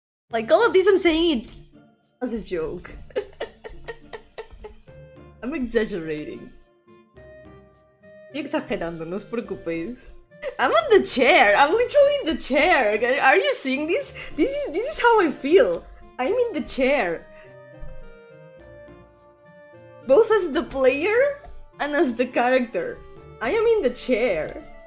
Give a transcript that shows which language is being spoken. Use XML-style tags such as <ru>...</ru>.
<en>Like all of this I'm saying it as a joke. I'm exaggerating.</en> <es>Estoy exagerando, no os preocupéis.</es> <en>I'm on the chair. I'm literally in the chair. Are you seeing this? This is how I feel. I'm in the chair. Both as the player and as the character. I am in the chair.</en>